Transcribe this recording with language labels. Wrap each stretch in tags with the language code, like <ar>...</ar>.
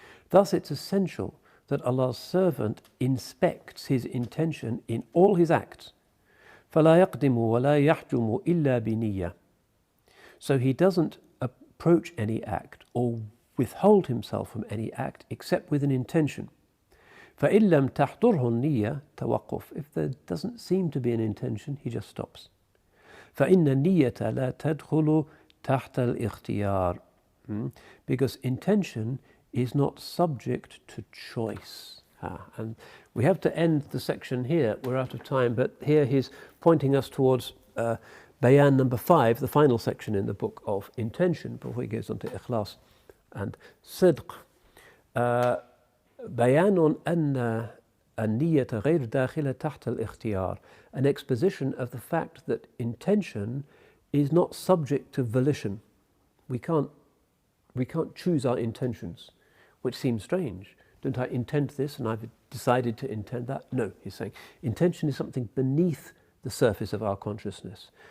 <en>Thus it's essential that Allah's servant inspects his intention in all his acts.</en> <ar>فلا يقدم ولا يحجم إلا بنية.</ar> <en>So he doesn't approach any act or withhold himself from any act except with an intention.</en> <ar>فإن لم تحضره النية توقف.</ar> <en>If there doesn't seem to be an intention, he just stops.</en> <ar>فإن النية لا تدخل تحت الاختيار.</ar> <en>Because intention is not subject to choice. And we have to end the section here. We're out of time, but here he's pointing us towards bayan number 5, the final section in the book of intention, before he goes on to ikhlas and sidq.</en> <ar>بيان أن النية غير داخلة تحت الاختيار.</ar> <en>An exposition of the fact that intention is not subject to volition. We can't choose our intentions, which seems strange. Don't I intend this and I've decided to intend that? No, he's saying intention is something beneath the surface of our consciousness.</en>